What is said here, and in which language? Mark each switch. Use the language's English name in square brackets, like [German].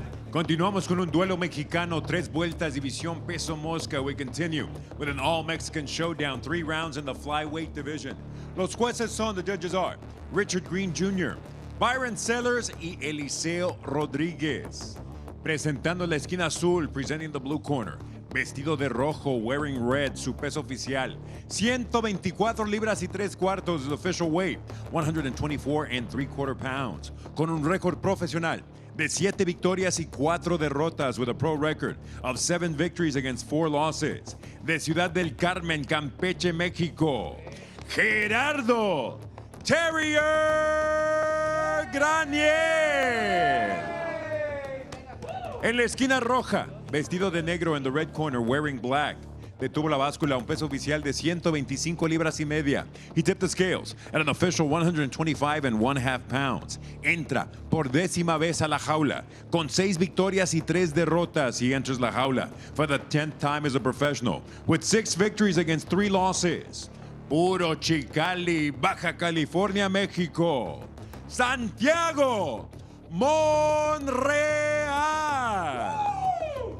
[Spanish] Continuamos con un duelo mexicano, 3 vueltas, división peso mosca. [English] We continue with an all-Mexican showdown, 3 rounds in the flyweight division. [Spanish] Los jueces son, [English] the judges are [Spanish] Richard Green Jr., Byron Sellers y Eliseo Rodríguez. Presentando la esquina azul, [English] presenting the blue corner, [Spanish] vestido de rojo, [English] wearing red, [Spanish] su peso oficial, 124 libras y 3 cuartos, [English] his official weight, 124 3/4 pounds, [Spanish] con un récord profesional de 7 victorias y 4 derrotas, [English] with a pro record of 7 victories against 4 losses. [Spanish] De Ciudad del Carmen, Campeche, México, Gerardo Terrier Graniel. En la esquina roja, vestido de negro, [English] in the red corner, wearing black, [Spanish] detuvo la báscula, un peso oficial de 125 libras y media. [English] He tipped the scales at an official 125 1/2 pounds. [Spanish] Entra por 10ª vez a la jaula, con 6 victorias y 3 derrotas. [English] He enters la jaula for the 10th time as a professional, with 6 victories against 3 losses. [Spanish] Puro Chicali, Baja California, México, Santiago Monreal.